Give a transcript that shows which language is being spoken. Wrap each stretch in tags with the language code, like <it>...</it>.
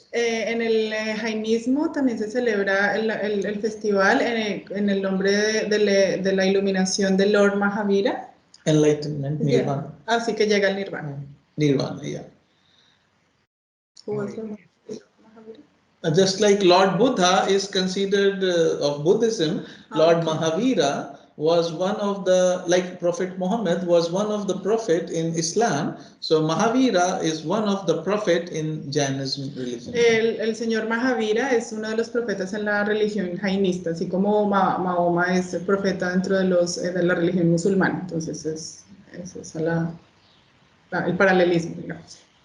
<es>En el jainismo también se celebra el festival en el nombre de la iluminación de Lord Mahavira.</es> <en>Enlightenment, nirvana. Yeah.</en> <es>Así que llega el nirvana.</es> <en>Nirvana, yeah. Who was Mahavira? Just like Lord Buddha is considered of Buddhism, Lord Mahavira was one of the, like Prophet Muhammad was one of the prophet in Islam. So Mahavira is one of the prophet in Jainism religion.</en> <es>El señor Mahavira es uno de los profetas en la religión jainista, así como Mahoma es el profeta dentro de la religión musulmana. Entonces es el paralelismo, digamos.</es>